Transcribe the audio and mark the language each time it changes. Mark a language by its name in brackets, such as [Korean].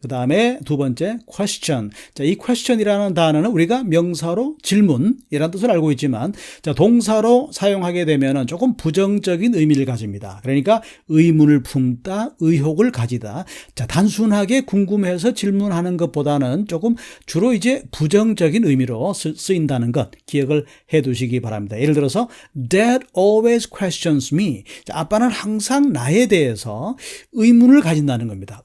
[Korean] 그 다음에 두 번째, question. 자, 이 question이라는 단어는 우리가 명사로 질문이라는 뜻을 알고 있지만, 자, 동사로 사용하게 되면은 조금 부정적인 의미를 가집니다. 그러니까 의문을 품다, 의혹을 가지다. 자, 단순하게 궁금해서 질문하는 것보다는 조금 주로 이제 부정적인 의미로 쓰인다는 것 기억을 해 두시기 바랍니다. 예를 들어서 [English] Dad always questions me. [Korean] 자, 아빠는 항상 나에 대해서 의문을 가진다는 겁니다.